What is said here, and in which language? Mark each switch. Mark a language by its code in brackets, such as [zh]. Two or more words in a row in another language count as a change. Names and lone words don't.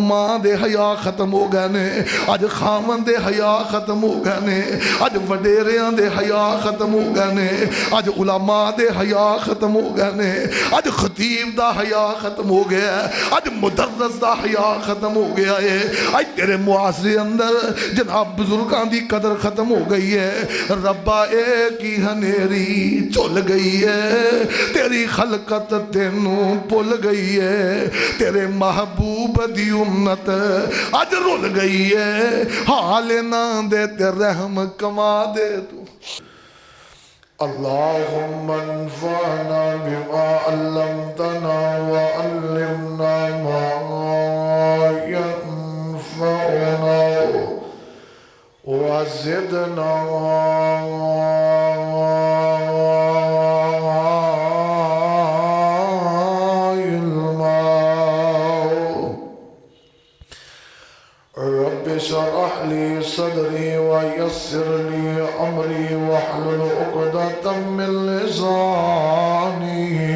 [pa] ماں دے حیا ختم ہو گئے نے اج خاون دے حیا ختم ہو گئے نے اج وڈیریاں دے حیا ختم ہو گئے نے اج علماء دے حیا ختم ہو گئے نے اج خطیب دا حیا ختم ہو گیا ہے اج مدرس دا حیا ختم ہو گیا ہے اج تیرے معاشرے اندر جناب بزرگاں دی قدر ختم ہو گئی ہے ربا اے کی ہنیری چل گئی ہے تیری خلقت تینوں بھول گئی ہے تیرے محبوب دی امت اج رول گئی ہے حال نہ دے تے رحم کما دے تو [ar] اللہم انفعنا بما علمتنا وعلمنا ما ينفعنا وزدنا اشرح لي صدري ويسر لي أمري واحلل عقدة من لساني